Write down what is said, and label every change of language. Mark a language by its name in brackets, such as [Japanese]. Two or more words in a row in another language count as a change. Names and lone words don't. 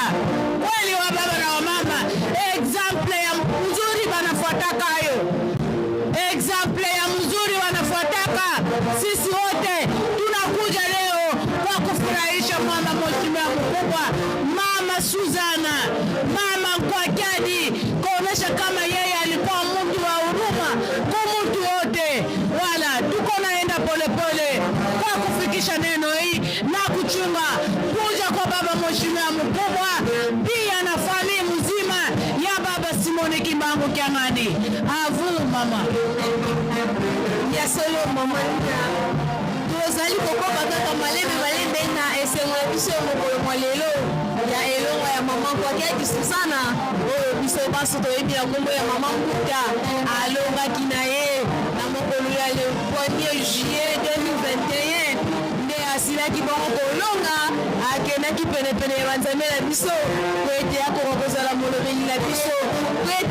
[Swahili] Kweli wa baba na wa mama, example ya mzuri banafuataka hayo, example ya Sisi wote tunakuja leo kwa kufurahisha mama mheshimiwa mkubwa, Mama Suzana, Mama Nkwakyadi, kuonesha kama yeye alikuwa mtu wa huruma kwa mtu wote. Wala tuko naenda polepole kwa kufikisha neno hii na kuchunga kuja kwa baba mheshimiwa mkubwa, pia na familia mzima ya baba Simoni Kimbangu Kyang'ani. [Lingala] Avu mama ya solo mama tozali kokoba kaka malebe balebe na esengo ya biso mokolo mwa lelo ya elongo ya mama Nkwakyadi Suzana oyo biso baso toyebi ya kombo ya mama Mbuta alongaki na ye na mokolo ya [French] le 1er juillet 2021 [Lingala] nde asilaki bango kolonga akendaki penepene ya banzambe na biso po ete akoka kozala molobeli na biso po ete